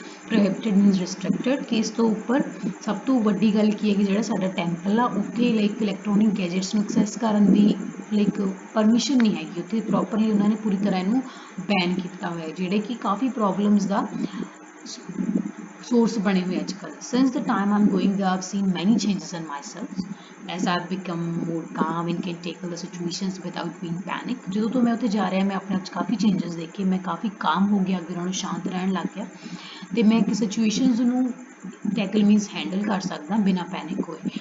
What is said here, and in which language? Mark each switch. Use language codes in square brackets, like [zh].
[en] prohibited means restricted [pa] ਕਿ ਇਸ ਤੋਂ ਉੱਪਰ ਸਭ ਤੋਂ ਵੱਡੀ ਗੱਲ ਕੀ ਹੈ ਕਿ ਜਿਹੜਾ ਸਾਡਾ ਟੈਂਪਲ ਆ ਉੱਥੇ ਲਾਈਕ ਇਲੈਕਟ੍ਰੋਨਿਕ ਗੈਜਟਸ ਨੂੰ ਐਕਸੈਸ ਕਰਨ ਦੀ ਲਾਈਕ ਪਰਮਿਸ਼ਨ ਨਹੀਂ ਹੈਗੀ ਉੱਥੇ ਪ੍ਰੋਪਰਲੀ ਉਹਨਾਂ ਨੇ ਪੂਰੀ ਤਰ੍ਹਾਂ ਇਹਨੂੰ ਬੈਨ ਕੀਤਾ ਹੋਇਆ ਜਿਹੜੇ ਕਿ ਕਾਫੀ ਪ੍ਰੋਬਲਮਸ ਦਾ source ਬਣੇ ਹੋਏ ਅੱਜ ਕੱਲ੍ਹ। [en] since the time I'm going there I've seen many changes in myself as I've become more calm and can tackle the situations without being panic। [pa] ਜਦੋਂ ਤੋਂ ਮੈਂ ਉੱਥੇ ਜਾ ਰਿਹਾ ਮੈਂ ਆਪਣੇ ਆਪ 'ਚ ਕਾਫੀ ਚੇਂਜਸ ਦੇਖੇ ਮੈਂ ਕਾਫੀ ਕਾਮ ਹੋ ਗਿਆ ਅੱਗੇ ਨਾਲੋਂ ਸ਼ਾਂਤ ਰਹਿਣ ਲੱਗ ਗਿਆ ਤੇ ਮੈਂ ਇੱਕ ਸਿਚੁਏਸ਼ਨਸ ਨੂੰ ਟੈਕਲ ਮੀਨਸ ਹੈਂਡਲ ਕਰ ਸਕਦਾ ਬਿਨਾਂ ਪੈਨਿਕ ਹੋਏ।